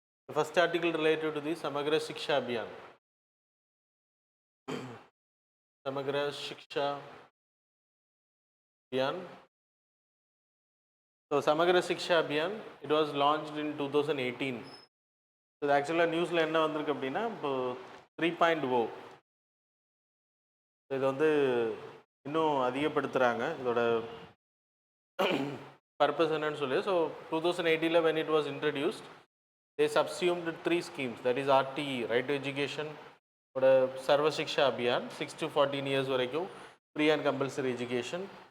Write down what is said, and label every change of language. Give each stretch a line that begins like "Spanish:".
English: The first article related to the Samagra Shiksha Abhiyan. Samagra Shiksha Abhiyan. So Samagra Shiksha Abhiyan, it was launched in 2018. So actually news
Tamil: ல என்ன வந்திருக்கு அப்படின்னா இப்போ 3.0 இது வந்து இன்னும் அதிகப்படுத்துகிறாங்க இதோட purpose என்னன்னு சொல்லி.
English: So 2018 when it was introduced, they subsumed 3 schemes, that is RTE, right to education, Sarva Shiksha Abhiyan 6 to 14 years
Tamil: வரைக்கும்
English: free and compulsory education.